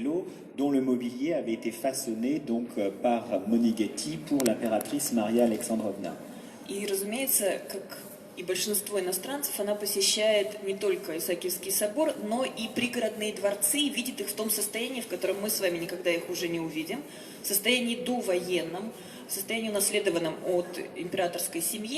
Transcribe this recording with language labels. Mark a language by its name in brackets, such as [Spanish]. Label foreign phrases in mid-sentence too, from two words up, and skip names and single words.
[French] Castello, dont le mobilier avait été façonné donc par Monighetti pour l'impératrice Maria Alexandrovna. [Russian] И, разумеется, как и большинство иностранцев, она посещает не только Исаакиевский собор, но и пригородные дворцы, и видит их в том состоянии, в котором мы с вами никогда их уже не увидим, в состоянии довоенном, в состоянии унаследованном от императорской семьи.